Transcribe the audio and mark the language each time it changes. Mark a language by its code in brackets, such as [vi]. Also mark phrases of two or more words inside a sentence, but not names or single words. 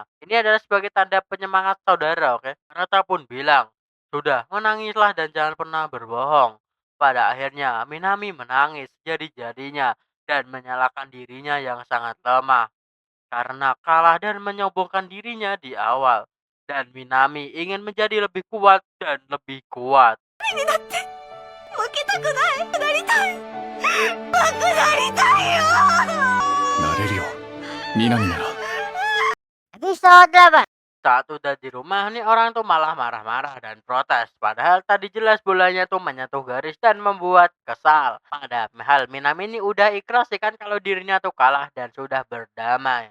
[id] Ini adalah sebagai tanda penyemangat saudara, oke? Arata pun bilang, sudah, menangislah dan jangan pernah berbohong. Pada akhirnya, Minami menangis jadi-jadinya dan menyalahkan dirinya yang sangat lemah karena kalah dan menyombongkan dirinya di awal. Dan Minami ingin menjadi lebih kuat dan lebih kuat. [ja] 負けたくない。なりたい。僕なりたいよ。なれるよ。南なら。 [id] Episode 8. Saat udah di rumah nih orang tuh malah marah-marah dan protes. Padahal tadi jelas bolanya tuh menyentuh garis dan membuat kesal. Padahal Minami ini udah ikhlas ya kan kalau dirinya tuh kalah dan sudah berdamai.